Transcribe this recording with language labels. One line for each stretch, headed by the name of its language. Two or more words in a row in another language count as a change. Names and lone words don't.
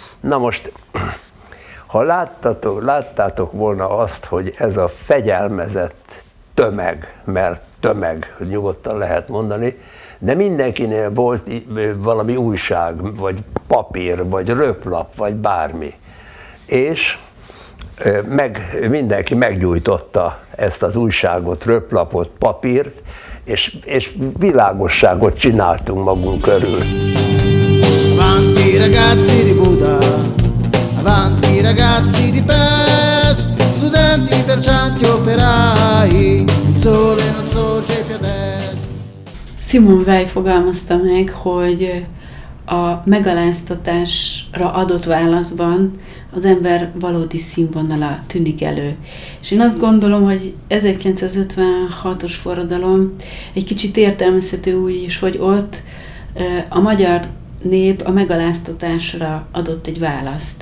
Hungarian: Na most, ha láttátok volna azt, hogy ez a fegyelmezett tömeg, mert tömeg, nyugodtan lehet mondani, de mindenkinél volt valami újság, vagy papír, vagy röplap, vagy bármi. És mindenki meggyújtotta ezt az újságot, röplapot, papírt, és világosságot csináltunk magunk körül.
Italian: Avanti ragazzi di Buda, avanti ragazzi di Pest, studenti, braccianti, operai, il sole non sorge più ad est.
Hungarian: Simone Weil fogalmazta meg, hogy a megaláztatásra adott válaszban az ember valódi színvonala tűnik elő. És én azt gondolom, hogy 1956-os forradalom egy kicsit értelmezhető úgy is, hogy ott a magyar nép a megaláztatásra adott egy választ.